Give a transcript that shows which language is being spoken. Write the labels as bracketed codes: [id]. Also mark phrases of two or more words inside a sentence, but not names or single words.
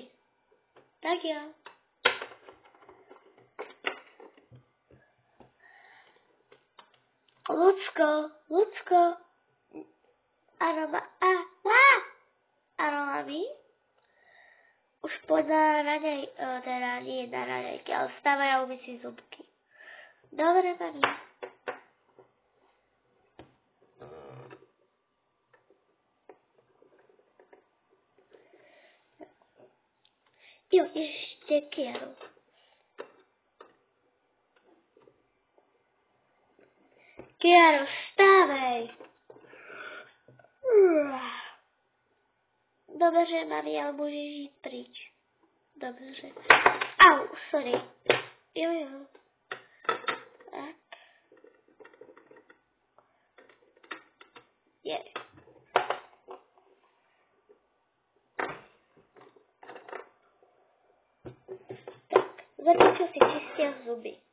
[cs] Tak jo. Lucko. Ano, ano, mami. [sk] Už pojď na raňaj, teda nie na raňajky, ale vstávaj a umyť si zubky. Dobre, mami. [cs] Jo, ještě Kiaru. Kiaru, vstávej. Dobře, mami, ale můžeš jít pryč. Dobře. Au, sorry. Jo. Tak. Je. Tak, začal si čistit zuby.